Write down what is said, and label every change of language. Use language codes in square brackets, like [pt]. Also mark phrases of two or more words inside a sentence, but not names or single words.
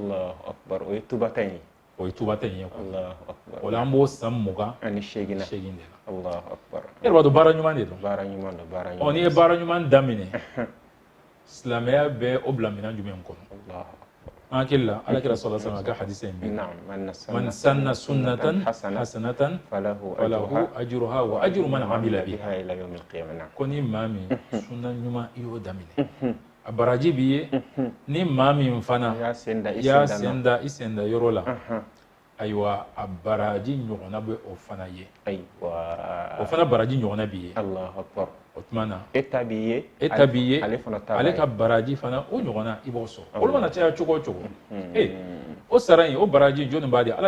[ar] الله أكبر [bm] o ye tubata in ye [ar] الله أكبر [bm] o la an b'o san 28 de la [ar] الله أكبر [bm] e b'a dɔn baara ɲuman de don n'i ye baara ɲuman daminɛ silamɛya bɛ o bila minɛn jumɛn kɔnɔ an hakili la alakira [ar] صلى الله عليه وسلم [bm] ka hadisa in bɛ [ar] من سن سنة حسنة فله أجرها وأجر من عمل بها إلى يوم القيامة [bm] ko ni maa min sunna ɲuman i y'o daminɛ a baraji b'i ye ni maa min fana y'a senda i senda yɔrɔ la ayiwa a baraji ɲɔgɔnna bɛ o fana ye o fana baraji ɲɔgɔnna b'i ye [ar] الله أكبر [bm] o tuma na e ta b'i ye ale ka baraji fana o ɲɔgɔnna i b'o sɔrɔ olu mana caya cogo o cogo o sara in o baraji jɔnni b'a di Ala